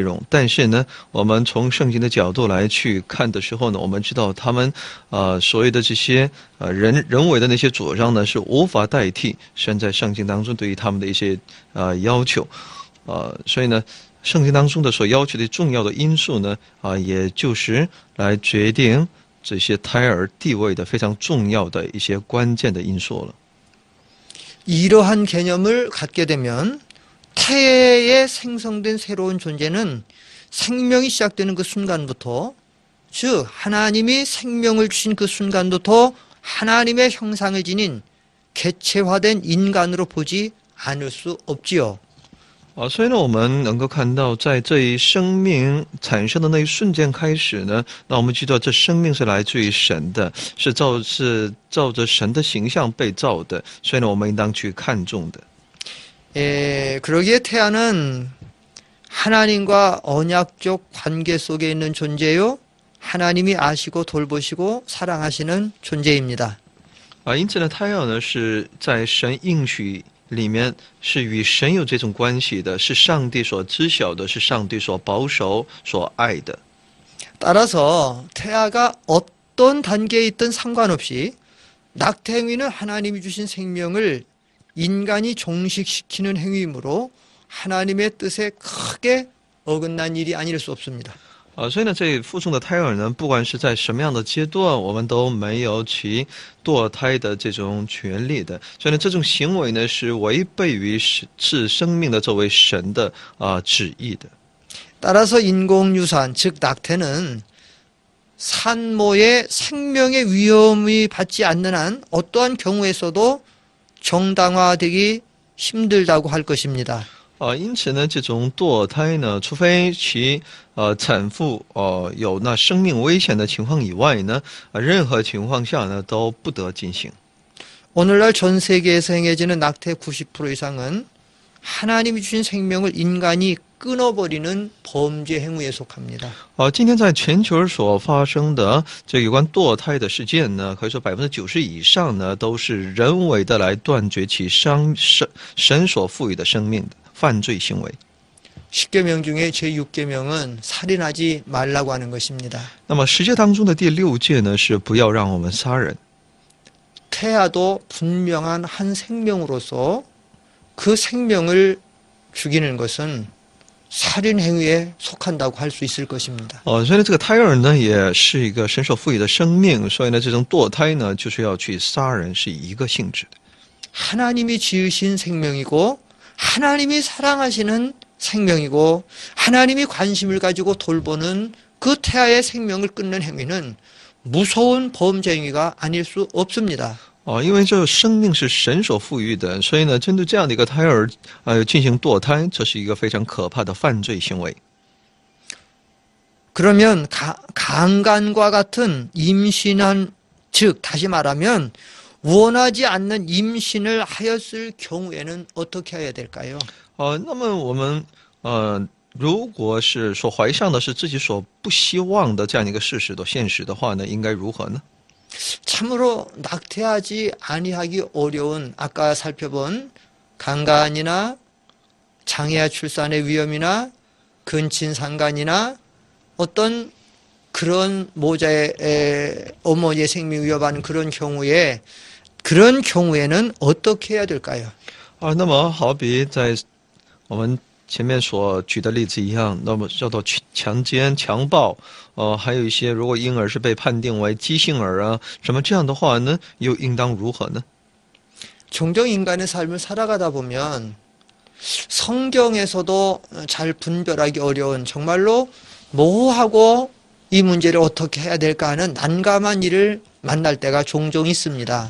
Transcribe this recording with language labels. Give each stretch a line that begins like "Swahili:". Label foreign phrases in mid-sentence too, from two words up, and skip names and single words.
Chinese: 容，但是呢，我们从圣经的角度来去看的时候呢，我们知道他们所谓的这些人为的那些主张呢，是无法代替神在圣经当中对于他们的一些要求所以呢，圣经当中的所要求的重要的因素呢也就是来决定这些胎儿地位的非常重要的一些关键的因素了。
Korean: 이러한 개념을 갖게 되면 태에 생성된 새로운 존재는 생명이 시작되는 그 순간부터 즉 하나님이 생명을 주신 그 순간부터 하나님의 형상을 지닌 개체화된 인간으로 보지 않을 수 없지요.
Chinese: 所以呢，我们能够看到，在这一生命产生的那一瞬间开始呢，那我们知道这生命是来自于神的，是照着神的形象被造的，所以呢，我们应当去看重的。
Korean: 그러기에 태아는 하나님과 언약적 관계 속에 있는 존재요. 하나님이 아시고 돌보시고 사랑하시는 존재입니다.
Chinese: 因此呢，胎儿呢是在神应许里面是与神有这种关系的，是上帝所知晓的，是上帝所保守、所爱的。
Korean: 따라서 태아가 어떤 단계에 있든 상관없이 낙태 행위는 하나님이 주신 생명을 인간이 종식시키는 행위이므로 하나님의 뜻에 크게 어긋난 일이 아닐 수 없습니다.
Chinese: 所以呢，这腹中的胎儿呢，不管是在什么样的阶段，我们都没有其堕胎的这种权利的。所以呢，这种行为呢，是违背于是生命的作为神的旨意的。
Korean: 따라서 인공유산, 즉 낙태는 산모의 생명의 위험이 받지 않는 한 어떠한 경우에서도 정당화되기 힘들다고 할 것입니다.
Chinese: 因此呢，这种堕胎呢，除非其产妇有那生命危险的情况以外呢，任何情况下呢都不得进行。
Korean: 오늘날 전 세계에서 행해지는 낙태 90% 이상은 하나님이 주신 생명을 인간이 끊어버리는 범죄 행위에 속합니다.
Chinese: 今天在全球所发生的这有关堕胎的事件呢，可以说90%以上呢都是人为的来断绝其神所赋予的生命的犯罪行为。
Korean: 10계명 중에 제6계명은 살인하지 말라고 하는 것입니다.
Chinese: 那么十诫当中的第6诫呢，是不要让我们杀人。
Korean: 태아도 분명한 한 생명으로서 그 생명을 죽이는 것은 살인 행위에 속한다고 할 수 있을 것입니다.
Chinese: 所以呢，这个胎儿呢也是一个神所赋予的生命，所以呢，这种堕胎呢就是要去杀人，是一个性质的。
Korean: 하나님이 지으신 생명이고 하나님이 사랑하시는 생명이고 하나님이 관심을 가지고 돌보는 그 태아의 생명을 끊는 행위는 무서운 범죄 행위가 아닐 수 없습니다.
Chinese: 因为这生命是神所赋予的，所以呢，针对这样的一个胎儿进行堕胎，这是一个非常可怕的犯罪行为。
Korean: 그러면 강간과 같은 임신한 즉 다시 말하면 원하지 않는 임신을 하였을 경우에는 어떻게 해야 될까요?
Chinese: 那么我们如果是所怀上的是自己所不希望的这样一个事实的现实的话呢，应该如何呢？
Korean: 참으로 낙태하지 아니하기 어려운 아까 살펴본 강간이나 장애아 출산의 위험이나 근친상간이나 어떤 그런 모자의 어머니의 생명 위협하는 그런 경우에는 어떻게 해야 될까요?
Chinese: 那么好比在我们前面所举的例子一样，那么叫做强奸、强暴，还有一些如果婴儿是被判定为畸形儿啊，什么这样的话呢，又应当如何呢？
Korean: 종종 인간의 삶을 살아가다 보면 성경에서도 잘 분별하기 어려운 정말로 모호하고 이 문제를 어떻게 해야 될까 하는 난감한 일을 만날 때가 종종 있습니다.